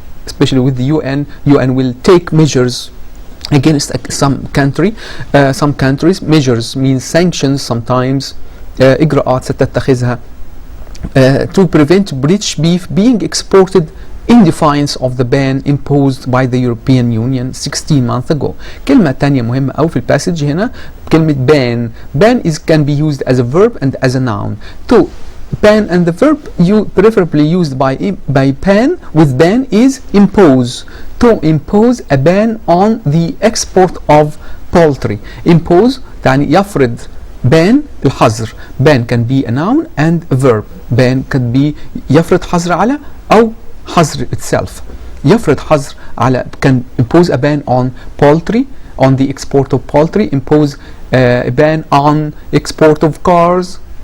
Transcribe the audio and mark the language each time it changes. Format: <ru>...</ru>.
<en>Especially with the UN will take measures against some country. Some countries, measures means sanctions sometimes.</en> <ar>إجراءات ستتخذها</ar> <en>to prevent British beef being exported in defiance of the ban imposed by the European Union 16 months ago.</en> <ar>كلمة تانية مهمة أو في الباسج هنا كلمة ban.</ar> <en>Ban can be used as a verb and as a noun. To ban, and the verb preferably used by ban with ban is impose. To impose a ban on the export of poultry.</en> <ar>Impose يعني يفرض.</ar> <en>ban الحظر. ban can be a noun and a verb. ban can be</en> <ar>يفرض حظر على أو حظر itself. يفرض حظر على,</ar> <en>can impose a ban on poultry, on the export of poultry. Impose a ban on export of cars.</en>